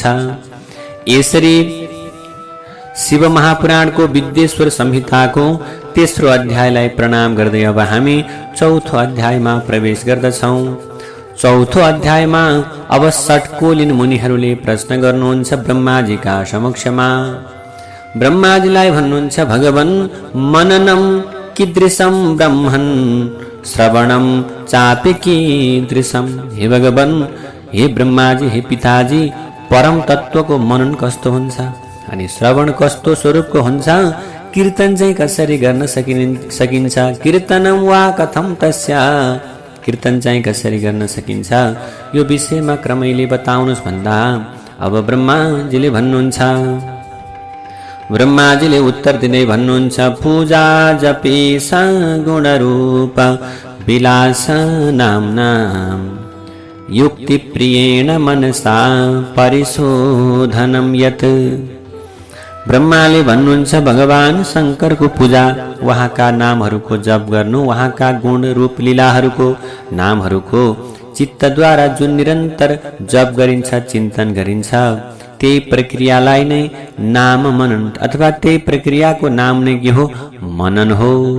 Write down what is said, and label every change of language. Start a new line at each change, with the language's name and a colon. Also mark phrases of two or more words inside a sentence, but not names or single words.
Nepali: यसरी शिव महापुराणको विद्येश्वर संहिताको तेस्रो अध्यायलाई प्रणाम गर्दै अब हामी चौथो अध्यायमा प्रवेश गर्दछौँ। चौथो अध्यायमा अब षट्कोलिन मुनिहरूले प्रश्न गर्नुहुन्छ ब्रह्माजीका समक्षमा। ब्रह्माजीलाई भन्नुहुन्छ,
Sanskrit: भगवन् मननम कीदृशं ब्रह्मन् श्रवणम चापि कीदृशं।
Nepali: हे भगवन्, हे ब्रह्माजी, हे पिताजी, परम तत्त्वको मनन कस्तो हुन्छ अनि श्रवण कस्तो स्वरूपको हुन्छ, कीर्तन चाहिँ कसरी गर्न सकिन्छ,
Sanskrit: कीर्तनम वा कथम तस्य,
Nepali: कीर्तन चाहिँ कसरी गर्न सकिन्छ, यो विषयमा क्रमैले बताउनुहोस् भन्दा अब ब्रह्माजीले भन्नुहुन्छ। ब्रह्माजीले उत्तर दिँदै भन्नुहुन्छ,
Sanskrit: पूजा जपेश गुणरूप विलास नाम्ना युक्ति प्रियेण मनसा परिशोधनम यत्।
Nepali: ब्रह्माले भन्नुहुन्छ, भगवान शङ्करको पूजा, उहाँका नामहरूको जप गर्नु, उहाँका गुण रूप लीलाहरूको नामहरूको चित्तद्वारा जुन निरन्तर जप गरिन्छ, चिन्तन गरिन्छ, त्यही प्रक्रियालाई नै नाम मनन अथवा त्यही प्रक्रियाको नाम नै के हो, मनन हो।